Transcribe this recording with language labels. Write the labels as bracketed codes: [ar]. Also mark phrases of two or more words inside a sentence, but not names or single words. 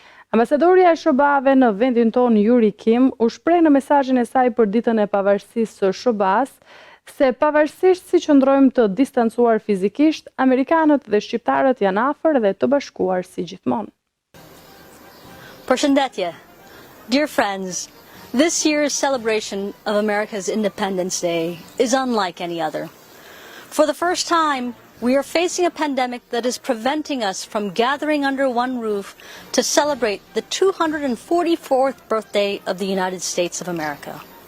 [sq] Ambasadorja e SHBA-ve në vendin tonë Yuri u shpreh në mesazhin e saj për ditën e pavarësisë së SHBA-s se pavarësisht si qëndrojmë të distancuar fizikisht, amerikanët dhe shqiptarët janë afër dhe të bashkuar si gjithmonë. Përshëndetje. [en] Dear friends, this year's celebration of America's Independence Day is unlike any other. For the first time, we are facing a pandemic that is preventing us from gathering under one roof to celebrate the 244th birthday of the United States of America.